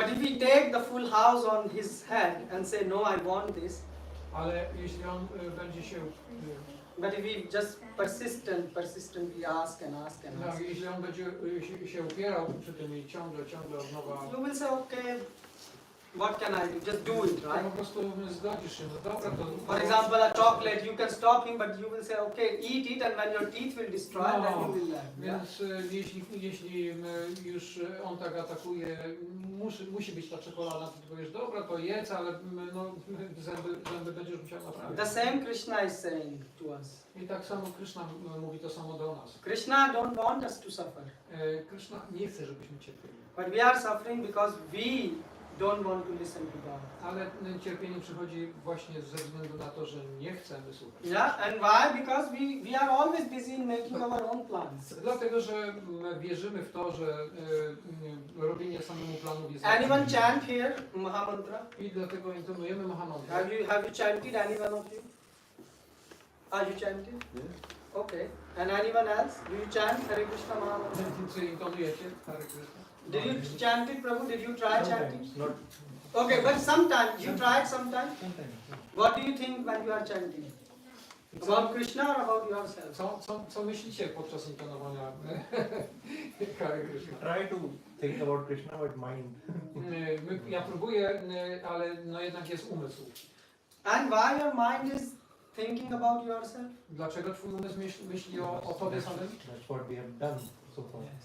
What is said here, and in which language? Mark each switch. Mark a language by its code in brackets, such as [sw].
[en] But if we take the full house on his head and say, no, I want this, [pl] Ale jeśli on będzie się... [en] but if we just persistently ask and ask and No, ask, [pl] jeśli on będzie się upierał przy tym i ciągle od nowa... [en] you will say, okay, what can I do? Just do it, [pl] To [en] right? [pl] po prostu zgodzisz się, no dobra, to... [en] For example, a chocolate, you can stop him, but you will say, okay, eat it, and when your teeth will destroy, then you will learn. Yeah? [pl] Więc jeśli już on tak atakuje, musi być ta czekolada, to ty powiesz, dobra, to jedz, ale no, zęby będziesz musiał naprawić. [en] The same Krishna is saying to us. [pl] I tak samo Krishna mówi to samo do nas. [en] Krishna don't want us to suffer, [pl] Krishna nie chce, żebyśmy cierpieli. [en] but we are suffering because we don't want to listen to God. [pl] Ale cierpienie przychodzi właśnie ze względu na to, że nie chcemy słuchać. [en] Yeah, and why? Because we are always busy in making our own plans. [pl] Dlatego, że wierzymy w to, że robienie samemu planów jest [en] Anyone chant here Mahamantra? [pl] I dlatego intonujemy Mahamantrę. [en] Have you chanted, any one of you? Are you chanted? Yeah. Okay. And anyone else? Do you chant Hare Krishna Mahamantra? [pl] Czy intonujecie Hare Krishna? [en] Did you chant it, Prabhu? Did you try chanting? Sometimes, not Okay, but sometimes. You tried sometimes? sometimes. What do you think when you are chanting? About Krishna or about yourself? [pl] Co myślicie podczas intonowania Hare Krishna? [en] Try to think about Krishna, but mind. [pl] Ja próbuję, ale no jednak jest umysł. [en] And why your mind is thinking about yourself? [pl] Dlaczego twój umysł myśli o tobie samym? [en] That's what we have done so far.